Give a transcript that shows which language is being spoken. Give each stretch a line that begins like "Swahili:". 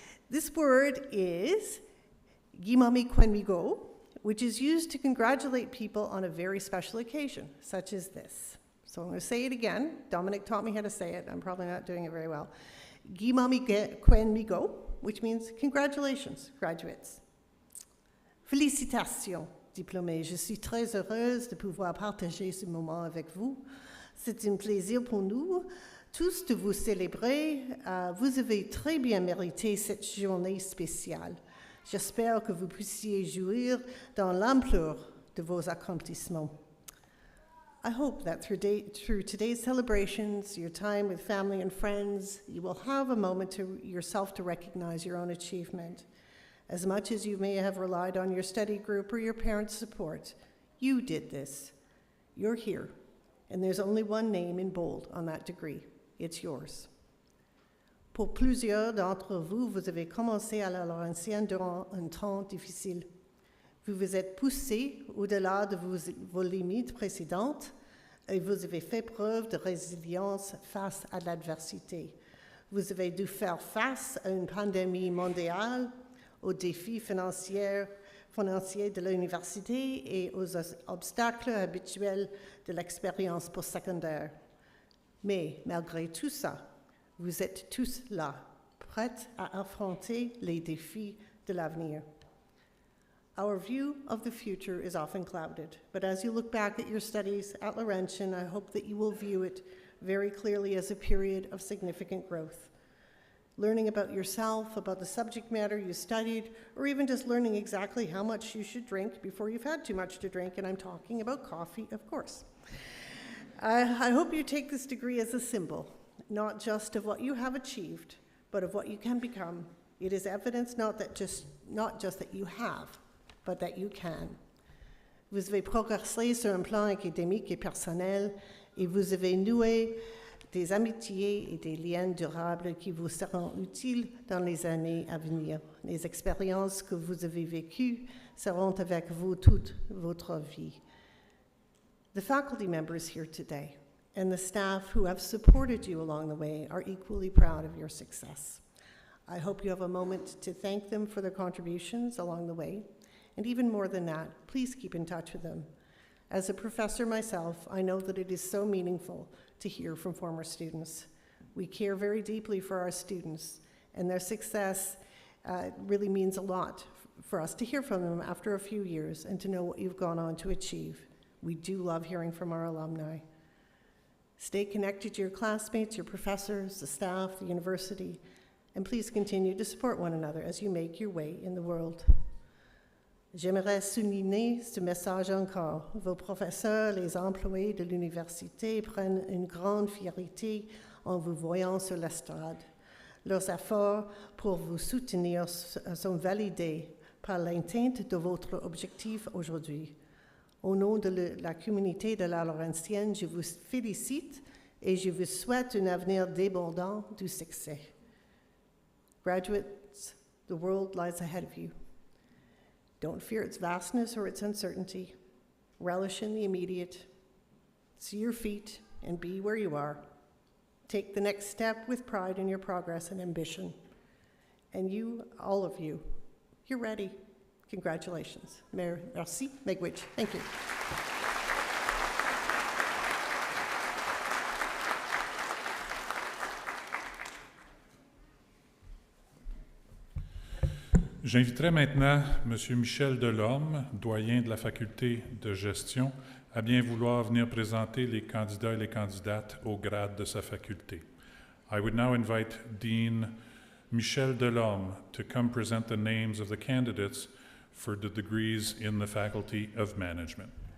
English: This word is
Ojibwa: Gimami Kwenmigo,
English: which is used to congratulate people on a very special occasion, such as this. So I'm going to say it again. Dominic taught me how to say it. I'm probably not doing it very well.
Ojibwa: Gimami Kwenmigo,
English: which means congratulations, graduates.
French: Félicitations, diplômés. Je suis très heureuse de pouvoir partager ce moment avec vous. C'est un plaisir pour nous tous de vous célébrer. Vous avez très bien mérité cette journée spéciale. J'espère que vous puissiez jouir dans l'ampleur de vos accomplissements.
English: I hope that through today's celebrations, your time with family and friends, you will have a moment to yourself to recognize your own achievement. As much as you may have relied on your study group or your parents' support, you did this. You're here, and there's only one name in bold on that degree. It's yours.
French: Pour plusieurs d'entre vous, vous avez commencé à la Laurentienne durant un temps difficile. Vous vous êtes poussé au-delà de vos limites précédentes et vous avez fait preuve de résilience face à l'adversité. Vous avez dû faire face à une pandémie mondiale, aux défis financiers de l'université et aux obstacles habituels de l'expérience postsecondaire. Mais malgré tout ça, vous êtes tous là, prêts à affronter les défis de l'avenir.
English: Our view of the future is often clouded, but as you look back at your studies at Laurentian, I hope that you will view it very clearly as a period of significant growth. Learning about yourself, about the subject matter you studied, or even just learning exactly how much you should drink before you've had too much to drink, and I'm talking about coffee, of course. I hope you take this degree as a symbol, not just of what you have achieved, but of what you can become. It is evidence not just that you have, but that you can.
French: Vous avez progressé sur un plan académique et personnel, et vous avez noué des amitiés et des liens durables qui vous seront utiles dans les années à venir. Les expériences que vous avez vécues seront avec vous toute votre vie.
English: The faculty members here today and the staff who have supported you along the way are equally proud of your success. I hope you have a moment to thank them for their contributions along the way. And even more than that, please keep in touch with them. As a professor myself, I know that it is so meaningful to hear from former students. We care very deeply for our students, and their success It really means a lot for us to hear from them after a few years and to know what you've gone on to achieve. We do love hearing from our alumni. Stay connected to your classmates, your professors, the staff, the university, and please continue to support one another as you make your way in the world.
French: J'aimerais souligner ce message encore. Vos professeurs, les employés de l'université prennent une grande fierté en vous voyant sur l'estrade. Leurs efforts pour vous soutenir sont validés par l'atteinte de votre objectif aujourd'hui. Au nom de la communauté de la Laurentienne, je vous félicite et je vous souhaite un avenir débordant du succès.
English: Graduates, the world lies ahead of you. Don't fear its vastness or its uncertainty. Relish in the immediate. See your feet and be where you are. Take the next step with pride in your progress and ambition. And you, all of you, you're ready. Congratulations. Merci. Miigwech. Thank you.
French: J'inviterai maintenant M. Michel Delorme, doyen de la faculté de gestion, à bien vouloir venir présenter les candidats et les candidates au grade de sa faculté.
English: I would now invite Dean Michel Delorme to come present the names of the candidates for the degrees in the Faculty of Management.